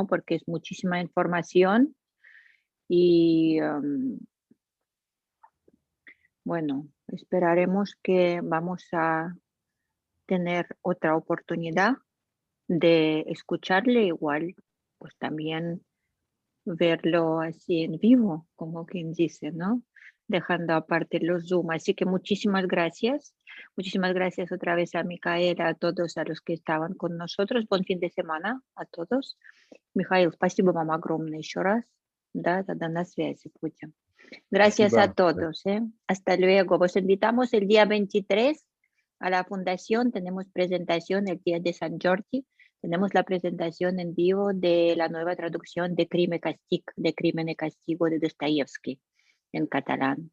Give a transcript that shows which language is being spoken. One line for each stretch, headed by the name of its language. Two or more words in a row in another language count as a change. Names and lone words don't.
Spanish: Porque es muchísima información y bueno, esperaremos que vamos a tener otra oportunidad de escucharle igual, pues también verlo así en vivo, como quien dice, ¿no? Dejando aparte los Zoom. Así que muchísimas gracias. Muchísimas gracias otra vez a Micaela, a todos a los que estaban con nosotros. Buen fin de semana a todos.
Russian: Михаил, спасибо вам огромное еще раз. Да, тогда на связи будем.
Spanish: Gracias a
Russian: Спасибо.
Spanish: todos. Hasta luego. Vos invitamos el día 23 a la fundación. Tenemos presentación el día de San Jordi. Tenemos la presentación en vivo de la nueva traducción de Crimen y Castigo de Dostoyevsky en catalán.